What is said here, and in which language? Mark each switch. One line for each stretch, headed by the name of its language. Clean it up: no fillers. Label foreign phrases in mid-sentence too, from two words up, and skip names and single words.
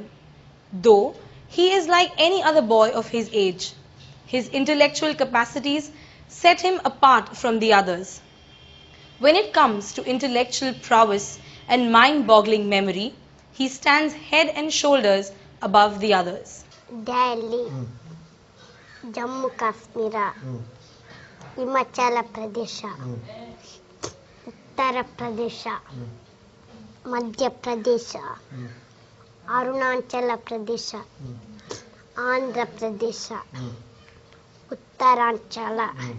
English: Though he is like any other boy of his age, his intellectual capacities set him apart from the others. When it comes to intellectual prowess and mind-boggling memory, he stands head and shoulders above the others. Delhi, Jammu Kashmir, Himachal Pradesh, Uttar Pradesh, Madhya Pradesh, Arunachal Pradesh, Andhra Pradesh, Uttaranchal,